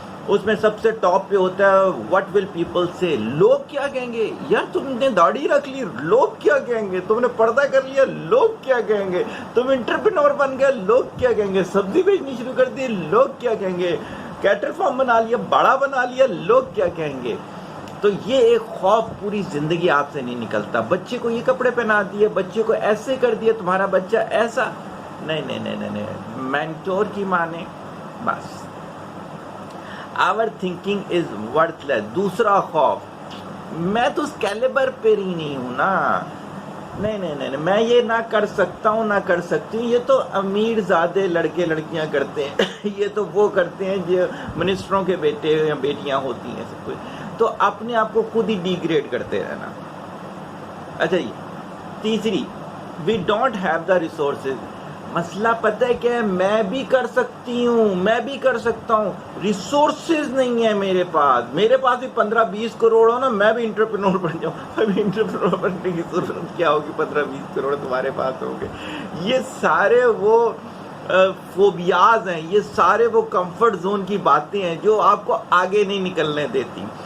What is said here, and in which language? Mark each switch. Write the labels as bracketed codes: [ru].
[ur] اس میں سب سے ٹاپ پہ ہوتا ہے [en] what will people say. [ur] لوگ کیا کہیں گے, یار تم نے داڑھی رکھ لی, لوگ کیا کہیں گے, تم نے پردہ کر لیا, لوگ کیا کہیں گے, تم انٹرپرینور بن گئے, لوگ کیا کہیں گے, سبزی بیچنی شروع کر دی, لوگ کیا کہیں گے, کیٹل فارم بنا لیا, بڑا بنا لیا, لوگ کیا کہیں گے. تو یہ ایک خوف پوری زندگی آپ سے نہیں نکلتا. بچے کو یہ کپڑے پہنا دیے, بچے کو ایسے کر دیا, تمہارا بچہ ایسا, نہیں, مینٹور کی مانے بس. [en] Our thinking is worthless. [ur] دوسرا خوف, میں تو اس کیلیبر پہ ہی نہیں ہوں نا, نہیں, میں یہ نہ کر سکتا ہوں نہ کر سکتی ہوں, یہ تو امیر زادے لڑکے لڑکیاں کرتے ہیں, یہ تو وہ کرتے ہیں جو منسٹروں کے بیٹے یا بیٹیاں ہوتی ہیں سب کچھ. تو اپنے آپ کو خود ہی ڈیگریڈ کرتے رہنا. اچھا جی, تیسری, [en] we don't have the resources. [ur] مسئلہ پتہ ہے کیا ہے, میں بھی کر سکتی ہوں, میں بھی کر سکتا ہوں, ریسورسز نہیں ہے میرے پاس بھی 15-20 کروڑ ہو نا, میں بھی انٹرپرینور بن جاؤں. ابھی انٹرپرینور بننے کی ضرورت کیا ہوگی, 15-20 کروڑ تمہارے پاس ہوں گے. یہ سارے وہ فوبیاز ہیں, یہ سارے وہ کمفرٹ زون کی باتیں ہیں جو آپ کو آگے نہیں نکلنے دیتی.